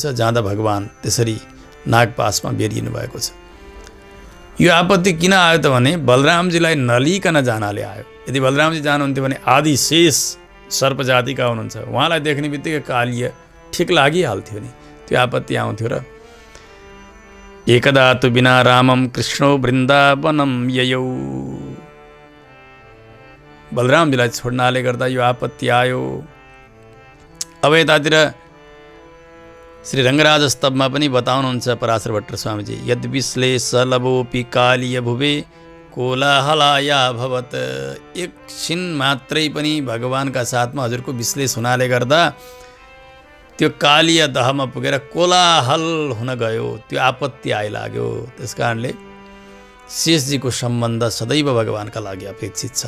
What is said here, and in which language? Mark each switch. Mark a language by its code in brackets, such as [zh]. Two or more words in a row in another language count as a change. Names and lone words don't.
[ne] जाँदा भगवान त्यसरी नागपासमा बेरिनु भएको छ। यो आपत्ति किन आयो त भने बलरामजीलाई नलिकन जानाले आयो। यदि बलरामजी जानुहुन्थ्यो भने आदिशेष सर्प जातिका हुनुहुन्छ, उहाँलाई देख्ने बित्तिकै कालिय ठिक लागिहाल्थ्यो नि, त्यो आपत्ति आउँथ्यो। [sa] र एकदा तु बिना रामम कृष्णो वृन्दावनम ययौ, [ne] बलरामजीलाई छोड्नाले गर्दा यो आपत्ति आयो। अब यतातिर श्री रङ्गराज स्तवमा पनि बताउनुहुन्छ पराशर भट्ट स्वामीजी, [sa] यद्विश्लेषलवोऽपि कालिय भुवे कोलाहलाया भवत। [ne] एकछिन मात्रै पनि भगवानका साथमा हजुरको विश्लेष हुनाले गर्दा त्यो कालीय दहमा पुगेर कोलाहल हुन गयो, त्यो आपत्ति आइलाग्यो। त्यस कारणले शेषजीको सम्बन्ध सदैव भगवानका लागि अपेक्षित छ।